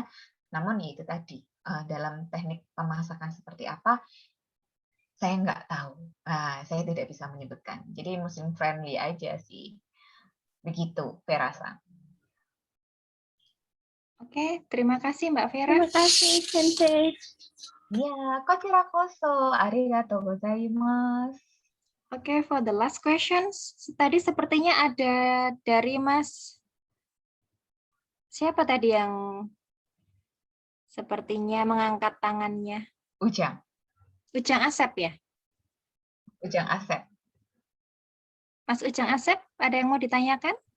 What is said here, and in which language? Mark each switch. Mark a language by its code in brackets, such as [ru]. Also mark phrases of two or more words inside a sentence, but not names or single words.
[id] Namun ya itu tadi, dalam teknik pemasakan seperti apa, saya nggak tahu. Saya tidak bisa menyebutkan. Jadi [en] Muslim friendly [id] aja sih. Begitu, Verasa. Oke, terima kasih Mbak Vera. Terima kasih, Sensei. [ja] Ya, kochirakoso. ありがとうございます. [en] Oke, for the last questions, [id] tadi sepertinya ada dari Mas, siapa tadi yang sepertinya mengangkat tangannya? Ujang. Ujang Asep ya? Ujang Asep. Mas Ujang Asep, ada yang mau ditanyakan?